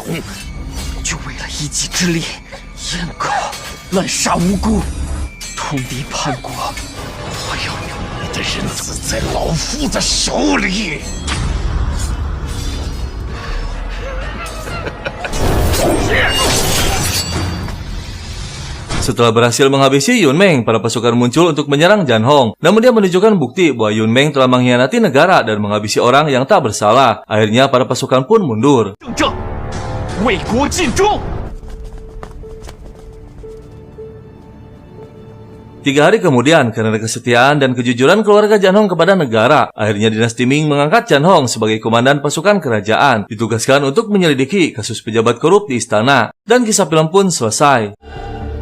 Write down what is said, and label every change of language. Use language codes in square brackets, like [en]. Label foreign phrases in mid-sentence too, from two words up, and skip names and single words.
[zh] 就为了一己之力，阉割、滥杀无辜，通敌叛国，我要用你的人死在老夫的手里！ [id] Setelah berhasil menghabisi Yun Meng, para pasukan muncul untuk menyerang Jan Hong. Namun dia menunjukkan bukti bahwa Yun Meng telah mengkhianati negara dan menghabisi orang yang tak bersalah. Akhirnya para pasukan pun mundur. [zh] 正为国尽忠。 [id] 3 hari kemudian, karena kesetiaan dan kejujuran keluarga Jan Hong kepada negara, akhirnya dinasti Ming mengangkat Jan Hong sebagai komandan pasukan kerajaan, ditugaskan untuk menyelidiki kasus pejabat korup di istana, dan kisah film pun selesai.